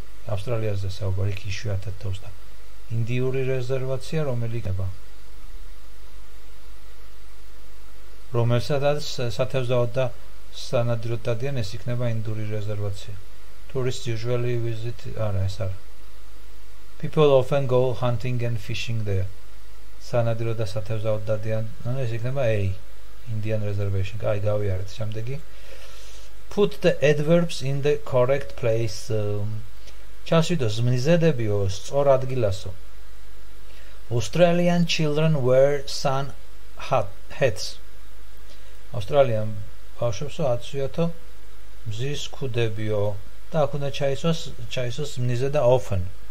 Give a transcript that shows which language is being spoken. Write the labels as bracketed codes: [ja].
[ka] ავსტრალიაზე საუბარი იქ იშვიათად თოვს და ინდიური რეზერვაცია რომელი იქნება? რომელსაც სათევზაოდ და სანადიროდ დადიან, ეს იქნება ინდური რეზერვაცია. [en] Tourists usually visit [ka] არა ეს არა. [en] People often go hunting and fishing there. [ka] სანადირო და სათევზაოდ დადიან, ეს იქნება A. [en] Indian reservation. [ka] აი გავიარეთ შემდეგი. [en] Put the adverbs in the correct place. [ka] ჩასვიდო ზმნიზედებიო სწორ ადგილასო. [en] Australian children wear sun hats. [ka] Australian ბავშვებსო აცვიათო მზის ქუდებიო და აქ უნდა ჩაისვას ზმნიზე და often.